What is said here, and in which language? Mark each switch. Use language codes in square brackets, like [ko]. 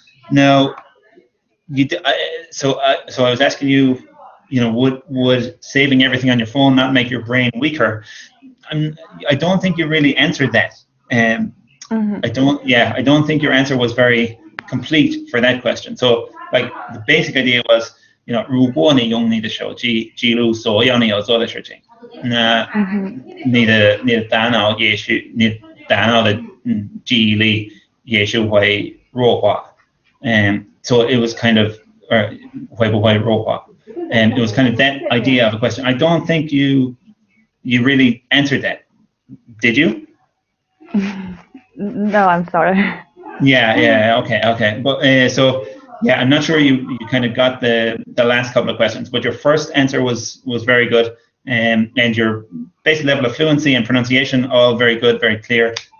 [en] Now, so I was asking you, would saving everything on your phone not make your brain weaker? I don't think you really answered that. I don't think your answer was very complete for that question. So like the basic idea was, [zh] 如果你用你的手机记录所有你要做的事情，那你的大脑也许你大脑的记忆力也许会弱化。 [en] So it was kind of, [zh] 会不会弱化? [en] It was kind of that idea of a question. I don't think you you really answered that. Did you? No, I'm sorry. Yeah, okay. But so yeah, I'm not sure you kind of got the last couple of questions, but your first answer was very good, and your basic level of fluency and pronunciation all very good, very clear.